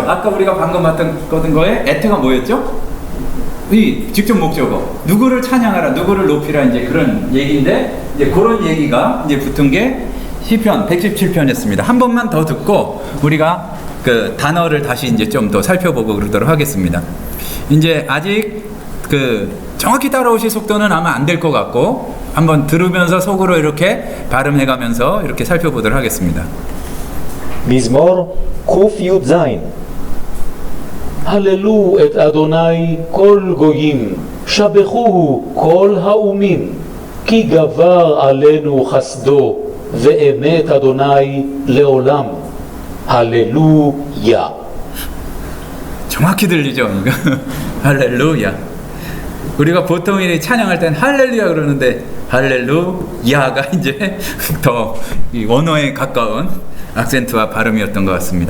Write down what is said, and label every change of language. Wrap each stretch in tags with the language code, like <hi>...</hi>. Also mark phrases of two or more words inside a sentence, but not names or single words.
<ko>아까 우리가 방금 봤던 거에 에트가 뭐였죠? 이 직접 목적어 누구를 찬양하라 누구를 높이라 이제 그런 얘기인데 이제 그런 얘기가 이제 붙은 게 시편 117편이었습니다. 한 번만 더 듣고 우리가 그 단어를 다시 이제 좀 더 살펴보고 그러도록 하겠습니다. 이제 아직 그 정확히 따라오실 속도는 아마 안 될 것 같고 한번 들으면서 속으로 이렇게 발음해가면서 이렇게 살펴보도록 하겠습니다.</ko> <he>מזמור קי"ז הללו את אדוני כל גויים, שבחוהו כל האומים, כי גבר עלינו חסדו, ואמת אדוני לעולם.</he> <ko>할렐루야. 정확히 들리죠? 할렐루야. 우리가 보통 이 찬양할 땐 할렐루야 그러는데 할렐루야가 이제 더 이 원어에 가까운 악센트와 발음이었던 것 같습니다.</ko>